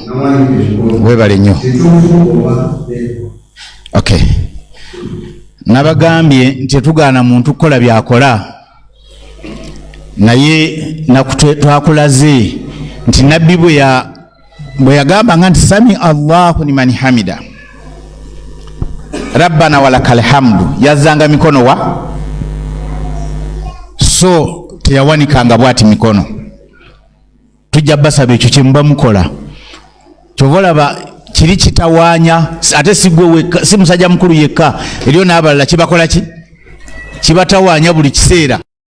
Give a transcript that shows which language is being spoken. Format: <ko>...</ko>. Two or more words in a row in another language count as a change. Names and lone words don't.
<lg>Webale nnyo. Okay. Nabagambye nti tugaana muntu kukola byakola, naye twakulaze nti nabbi bwe yagamba nga nti</lg> <ar>سمع الله لمن حمده ربنا ولك الحمد,</ar> <lg>yazzanga mikono wa, so teyawanikanga bwati mikono. Tujja basaba ekyo kyemuba mukola, kyova olaba kiri kitawaanya, ate si musajja mukulu yekka, eriyo n'abalala kibakola ki, kibatawaanya buli kiseera.</lg>